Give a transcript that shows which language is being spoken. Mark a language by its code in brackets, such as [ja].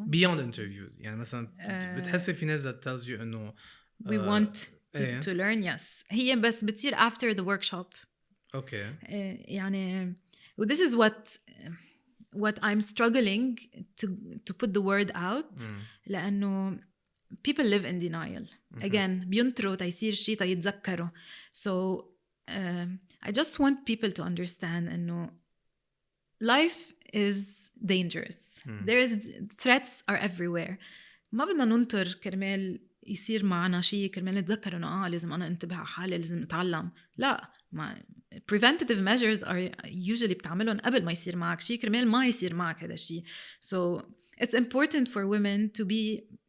[en] beyond interviews [ar] يعني مثلا بتحسي في ناس [en] that tells you إنه we want to learn yes [ar] هي بس بتصير [en] after the workshop okay يعني this is what I'm struggling to put the word out [ar] لأنه [en] people live in denial again [ar] بينطروا تيصير شيء تيتذكروا [en] so I just want people to understand [ar] إنه [en] life is dangerous there is threats are everywhere [ar] ما بدنا ننطر كرمال يصير معنا شيء كرمال نتذكر إنه لازم أنا انتبه على حالي لازم أتعلم لا ما [en] preventative measures are usually [ar] بتعملهم قبل ما يصير معك شيء كرمال ما يصير معك هذا الشيء [en] so it's important for women to be